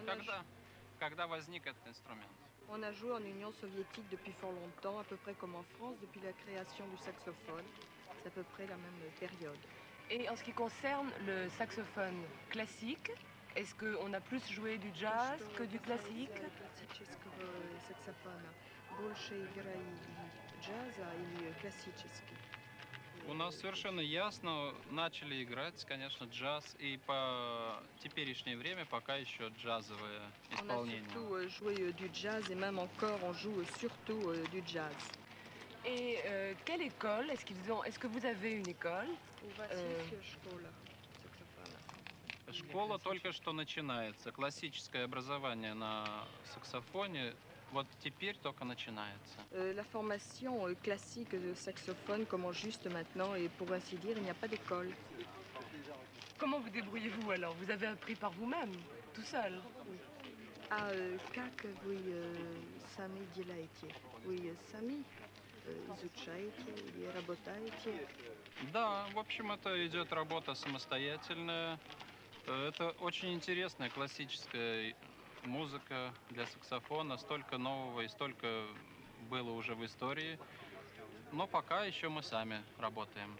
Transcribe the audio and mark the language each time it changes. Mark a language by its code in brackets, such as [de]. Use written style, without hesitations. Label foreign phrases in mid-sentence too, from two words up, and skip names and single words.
[ru] Когда возник этот инструмент. [fr] On a joué en Union soviétique depuis fort longtemps, à peu près comme en France, depuis la création du saxophone. C'est à peu près la même période. Et en ce qui concerne le saxophone classique, est-ce qu'on a plus joué du jazz que du classique? [ru] Больше играли джаза или классический? У нас совершенно ясно начали играть, конечно, джаз, и по теперешнее время пока еще джазовое исполнение. [fr] On a surtout joué du jazz et même encore on joue surtout du jazz. Et quelle école? Est-ce que vous avez une école? [ru] Школа только что начинается. Классическое образование на саксофоне вот теперь только начинается. [fr] La formation classique de saxophone commence juste maintenant et pour ainsi dire, il n'y a pas d'école. Comment vous débrouillez-vous alors? Vous avez appris par vous-même, tout seul? [ru] Ah, как вы сами делаете? Oui, сами. изучаете или работаете? Да, в общем, это идет работа самостоятельная. Это очень интересная классическая музыка для саксофона, столько нового и столько было уже в истории. Но пока еще мы сами работаем.